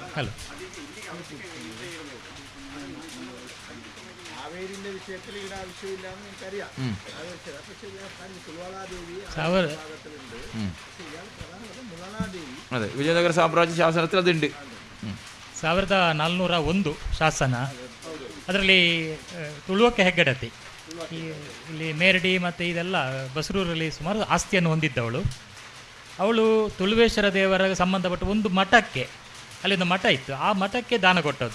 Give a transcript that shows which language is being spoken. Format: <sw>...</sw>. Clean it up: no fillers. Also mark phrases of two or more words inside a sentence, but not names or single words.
<ml>ഹലോ ಹಾವೇರಿന്റെ ವಿಷಯത്തിൽ ഇവിടെ ആവശ്യമില്ല എന്ന് എനിക്കറിയാം. അതെ, വിജയനഗര സാമ്രാജ്യ ശാസനത്തിൽ അതുണ്ട്.</ml> <kn>1401 ಶಾಸನ. ಅದರಲ್ಲಿ ತುಳುವಕ್ಕೆ ಹೆಗ್ಗಡತಿ ಇಲ್ಲಿ ಮೇರಡಿ ಮತ್ತು ಇದೆಲ್ಲ ಬಸರೂರಲ್ಲಿ ಸುಮಾರು ಆಸ್ತಿಯನ್ನು ಹೊಂದಿದ್ದವಳು. ಅವಳು ತುಳುವೇಶ್ವರ ದೇವರ ಸಂಬಂಧಪಟ್ಟ ಒಂದು ಮಠಕ್ಕೆ, ಅಲ್ಲಿಂದ ಮಠ ಇತ್ತು, ಆ ಮಠಕ್ಕೆ ದಾನ ಕೊಟ್ಟದ್ದು.</kn>